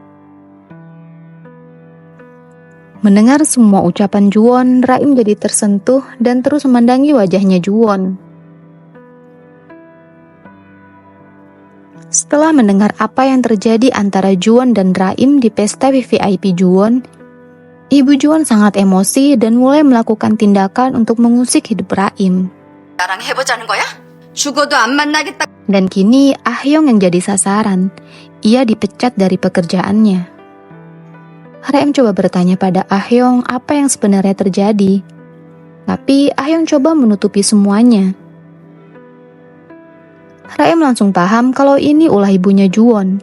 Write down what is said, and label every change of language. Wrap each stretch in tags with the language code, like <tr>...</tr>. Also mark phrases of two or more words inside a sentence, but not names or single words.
<id>Mendengar semua ucapan Juwon, Raim jadi tersentuh dan terus memandangi wajahnya Juwon. Setelah mendengar apa yang terjadi antara Juwon dan Raim di pesta VVIP Juwon, ibu Juwon sangat emosi dan mulai melakukan tindakan untuk mengusik hidup Raim.</id> <ko>나랑 해보자는 거야? 죽어도 안 만나겠다.</ko> <id>Dan kini Ah-hyung yang jadi sasaran. Ia dipecat dari pekerjaannya. Raim coba bertanya pada Ah-hyung apa yang sebenarnya terjadi. Tapi Ah-hyung coba menutupi semuanya. Raim langsung paham kalau ini ulah ibunya Juwon.</id>